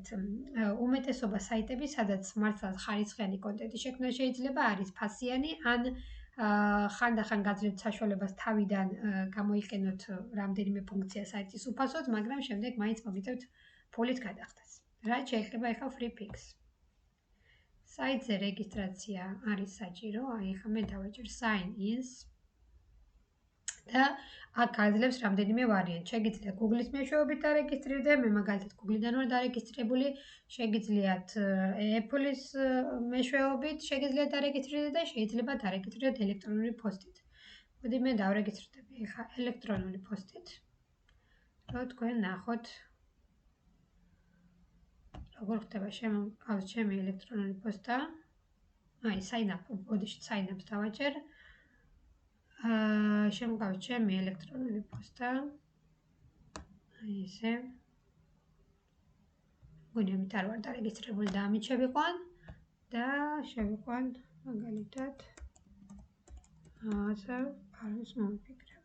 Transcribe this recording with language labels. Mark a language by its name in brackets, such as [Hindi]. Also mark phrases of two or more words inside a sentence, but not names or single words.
[Georgian] უმეტესობა საიტები, სადაც მართლაც ხარისხიანი კონტენტი შექმნა შეიძლება, არის ფასიანი ან ხანდახან გაძლევთ საშუალებას თავიდან გამოიყენოთ რამდენიმე ფუნქცია საიტის უფასოდ, მაგრამ შემდეგ მაინც მოგიწევთ ფულით გადახდას. რაც შეიძლება ახლა FreePic-ს. საიტზე რეგისტრაცია არის საჭირო, აი ახლა მე დავაჭერ [English] sign in- [Georgian] ს და აქ გაძლევს რამდენიმე ვარიანტი. შეგიძლიათ Google-ის მეშვეობით დარეგისტრირდე, მე მაგალითად Google-დან ვარ დარეგისტრირებული, შეგიძლიათ Apple-ის მეშვეობით შეგიძლიათ დარეგისტრირდე და შეიძლება დარეგისტრირდეთ ელექტრონული პოსტით. მოდი მე დავრეგისტრირდები ახლა ელექტრონული პოსტით, რომ თქვენ ნახოთ როგორ ხდება ჩემი ელექტრონული პოსტა. აი [English] sign up, [Georgian] ბოდიში [English] sign up- [Georgian] ს დავაჭერ. შემოგავთ ჩემი ელექტრონული პოსტა. აი ესე. მგონი ამით არ ვარ დარეგისტრირებული და ამით შევიყვან და შევიყვან მაგალითად პაროლის მომიფიქრებ.